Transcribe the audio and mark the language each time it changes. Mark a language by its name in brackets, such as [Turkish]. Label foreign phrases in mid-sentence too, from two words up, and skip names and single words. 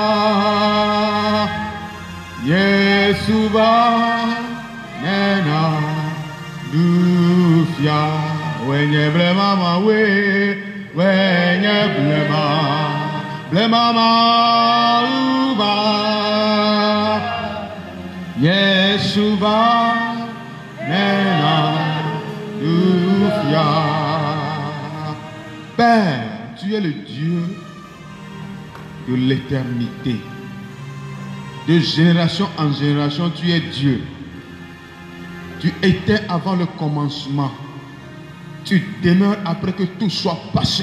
[Ewe] Yeshua nena dufia wenye blema wenye blema mauma Yeshua nena dufia. [French] Père, tu es le Dieu de l'éternité. De génération en génération, tu es Dieu. Tu étais avant le commencement. Tu demeures après que tout soit passé.